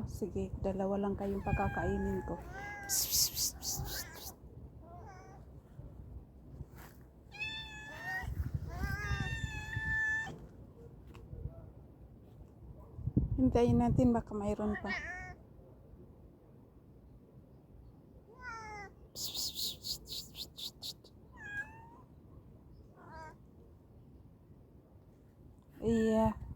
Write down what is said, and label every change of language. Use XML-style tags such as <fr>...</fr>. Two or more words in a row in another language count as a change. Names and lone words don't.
<tl>Sige, dalawa lang kayong pakakainin ko. Psst, psst, psst, psst, psst, psst. Hintayin natin, baka mayroon pa. Psst, psst, psst, psst, psst, psst, psst. Iya.</tl>